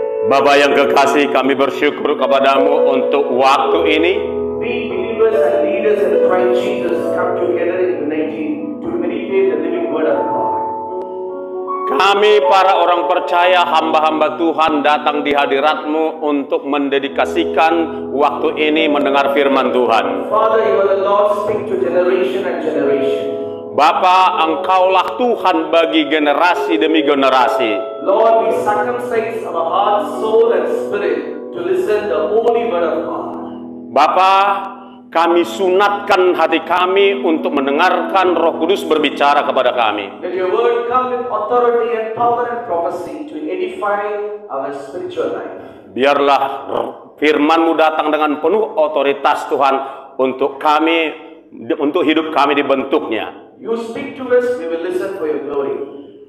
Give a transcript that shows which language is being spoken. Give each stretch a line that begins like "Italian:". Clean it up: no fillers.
Indonesian: Bapak yang kekasih, kami bersyukur kepadamu untuk waktu ini.
English: We believers and leaders in Christ Jesus come together in unity to meditate the living word of God.
Indonesian: Kami para orang percaya, hamba-hamba Tuhan datang di hadirat-Mu untuk mendedikasikan waktu ini mendengar firman Tuhan.
English: Father, you are the Lord, speak to generation and generation.
Indonesian: Bapa, Engkaulah Tuhan bagi generasi demi generasi.
English: Lord, we circumcise our heart, soul and spirit to listen the holy word of God.
Indonesian: Bapa, kami sunatkan hati kami untuk mendengarkan Roh Kudus berbicara kepada kami.
English: Let your word come with authority and power and prophecy to edify our spiritual life.
Indonesian: Biarlah firman-Mu datang dengan penuh otoritas Tuhan untuk kami, untuk hidup kami dibentuknya.
English: You speak to us, we will listen for your glory.